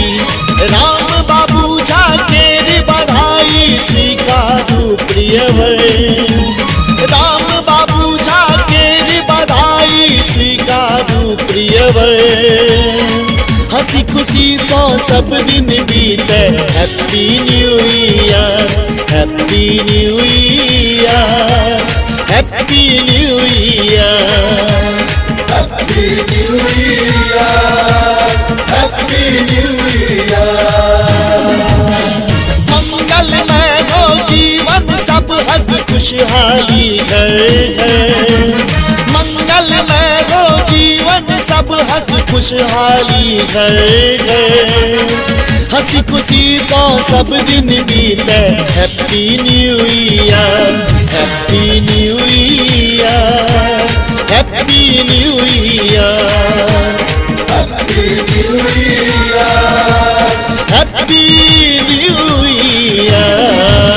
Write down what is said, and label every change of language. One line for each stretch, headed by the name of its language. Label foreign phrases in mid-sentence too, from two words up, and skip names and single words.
Maithili: राम बाबू झा के बधाई स्वीकारू प्रियवर, राम बाबू झा के बधाई स्वीकारू प्रियवर। हंसी खुशी सो सब दिन बीते,
English: Happy new year, happy new year, happy new year, happy new year, happy new year.
Maithili: मंगलमय हो जीवन सब हक खुशहाली घर, मंगलमय हो जीवन सब हक खुशहाली घर। हंसी खुशी सो सब दिन बीते,
English: Happy new year, happy new year, happy new year, happy new year, happy new year.